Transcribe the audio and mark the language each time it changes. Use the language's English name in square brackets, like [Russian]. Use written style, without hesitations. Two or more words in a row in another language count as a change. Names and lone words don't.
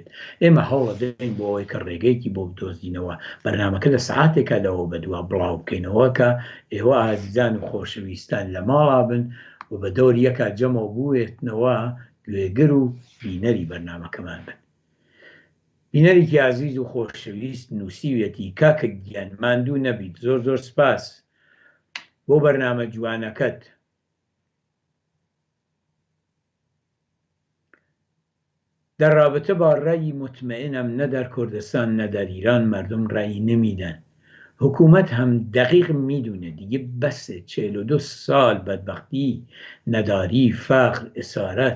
[Central Kurdish] ئێمە هەوڵە دەین بۆ ئەوەی کە ڕێگەیەکی بۆ بدۆزینەوە بەرنامەکە لە سعاتێکە لەوە بەدووە بڵاو بکەینەوە کە ئێوە ئازیزان و خۆشەویستان لە ماڵا بن و بە دەور یەکا جەمەوە بووێتنەوە گوێگر و بینەری بەرنامەکەمان بن. بینەرێکی عزیز و خۆشەویست نووسیوێتی کاکە گیان ماندوو نەبیت، زۆر زۆر سپاس بۆ بەرنامە جوانەکەت. [Persian] در رابطه با رأی مطمئنم نه در کردستان نه در ایران مردم رأی نمیدن. حکومت هم دقیق میدونه دیگه بسه. 42 سال بدبختی، نداری، فقر، اسارت.